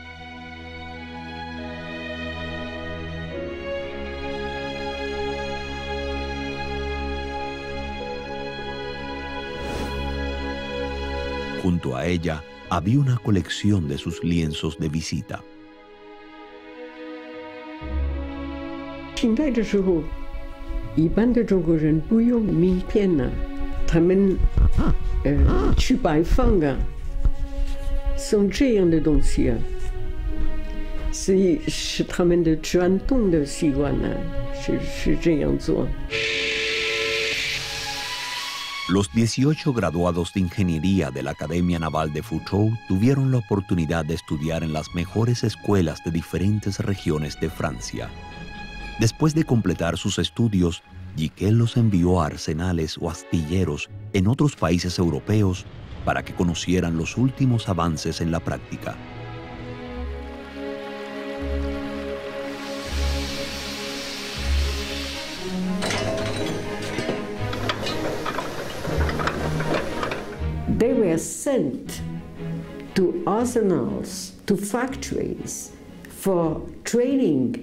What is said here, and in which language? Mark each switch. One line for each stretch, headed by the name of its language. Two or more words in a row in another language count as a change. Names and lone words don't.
Spanish: Junto a ella había una colección de sus lienzos de visita.
Chinese: 清代的时候，一般的中国人不用名片呢，他们去拜访啊，送这样的东西啊，所以是他们的传统的习惯呢，是这样做。
Spanish: Los 18 graduados de ingeniería de la Academia Naval de Foucault tuvieron la oportunidad de estudiar en las mejores escuelas de diferentes regiones de Francia. Después de completar sus estudios, Giquel los envió a arsenales o astilleros en otros países europeos para que conocieran los últimos avances en la práctica.
English: They were sent to arsenals, to factories, for training